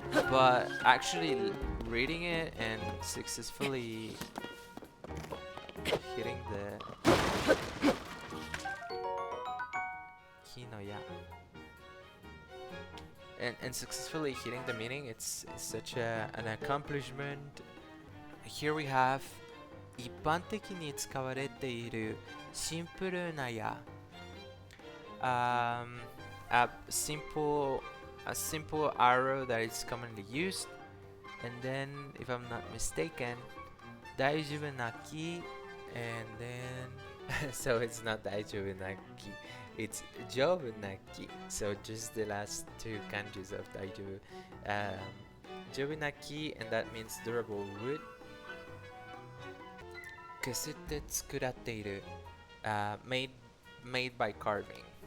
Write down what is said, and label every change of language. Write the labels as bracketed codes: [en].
[en] But actually reading it and successfully hitting the Kinoya and successfully hitting the meaning, it's such an accomplishment. Here we have [ja] 一般的に使われているシンプルな矢。 [en] A simple arrow that is commonly used, and then, if I'm not mistaken, 大丈夫なき, and then so it's not 大丈夫なき, it's 丈夫なき. So just the last two kanjis of 大丈夫. 丈夫なき, and that means durable wood. [ja] 削って作られている, [en] made by carving.